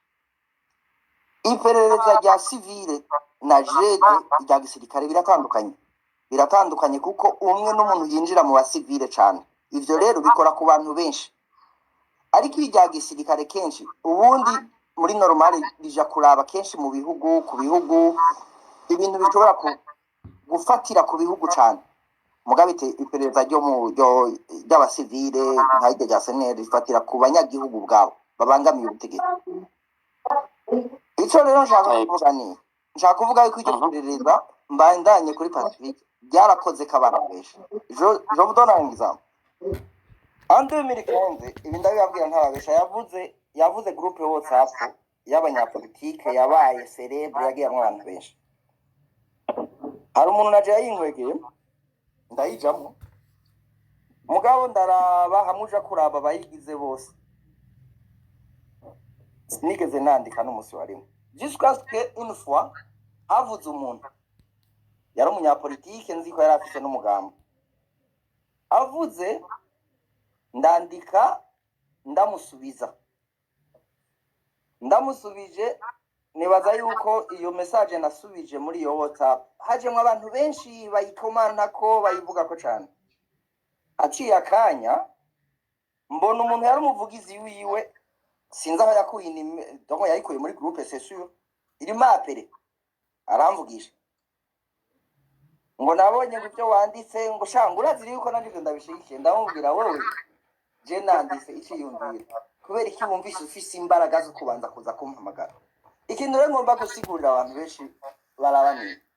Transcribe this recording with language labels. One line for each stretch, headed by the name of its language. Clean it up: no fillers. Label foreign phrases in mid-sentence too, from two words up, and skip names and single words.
Rundi: iperereza rya civile na jede rya gisirikare biratandukanye kuko umwe n'umuntu yinjira mu basivile cyane ivyo rero bikora ku bantu benshi ariko irya gisirikare kenshi ubundi muri normale rija kuraba kenshi mu bihugu ku bihugu ibintu bishobora gufatira ku bihugu cyane mugabite iperereza ry'abasivile nk'iryo rya seneri rifatira ku banyagihugu bwabo babangamiye ubutegetsi ico rero nshaka kuvuga yuko iryo perereza mbandanye kuri Pacifique byarakoze kabana benshi
French: je vous donne un exemple en 2015
Rundi: ibi ndabibabwira ntababesha yavuze groupe WhatsApp y'abanyapolitike yabaye celebre yagiyamwe abantu benshi hari umuntu naje yinkwegeye ndayijamwe mugabo ndaraba hamuja kuraba bayigize bose sinigeze nandika n'umusi warimo
French: jusqu'à ce que une fois
Rundi: havuze umuntu yari umunyapolitike nzi ko yari afite n'umugambo avuze ndandika ndamusubije nibaza yuko iyo message nasubije muri iyo WhatsApp hajemwe abantu benshi bayikomanta ko bayivuga ko cyane aciye akanya mbona umuntu yari umuvugizi wiwe sinzi aho yakuye donc yayikuye muri groupe
French: c'est sûr
Rundi: iri mapere aramvugisha ngo nabonye ibyo wanditse ngo shangura ziri yuko nandike ndabishikiye ndamubwira wowe je nanditse iciyumvira kubera iki wumvise ufise imbaraga zo kubanza kuza kumpamagara ikintu rero ngomba gusigurira abantu benshi barabaniye